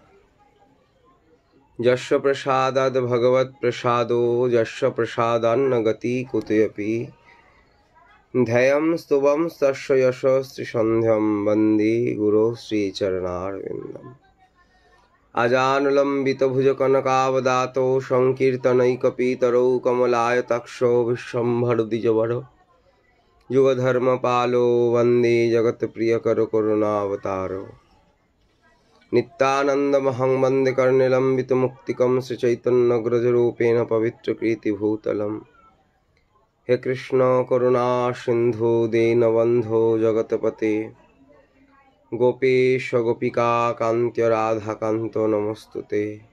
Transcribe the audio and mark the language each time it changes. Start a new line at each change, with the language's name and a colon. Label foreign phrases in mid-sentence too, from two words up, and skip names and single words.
Sanskrit: যস্য প্রসাদাদ ভগবৎ প্রসাদো, যস্য প্রসাদান্ন গতি কুতয়পি, ধ্যেয়ং স্তবং তস্য যশস্ত্রী সন্ধ্যম বন্দে গুরো শ্রীচরণারবিন্দম। আজানুলম্বিত ভুজ কনকাবদাতো, সংকীর্তনৈকপিতরৌ কমলায়তাক্ষো, বিশ্বম্ভর দ্বিজবর যুগধর্ম পালো, বন্দে জগৎ প্রিয়কর করুণাবতারো। नित्यानन्दमहं वन्दे कर्णिलम्बितमुक्तिकं श्रीचैतन्यग्रजरूपेण पवित्रकीर्तिभूतलम्। हे कृष्ण करुणा सिन्धु दीनबन्धो जगत्पते, गोपेश गोपिका कान्त्य राधाकान्त नमस्तुते।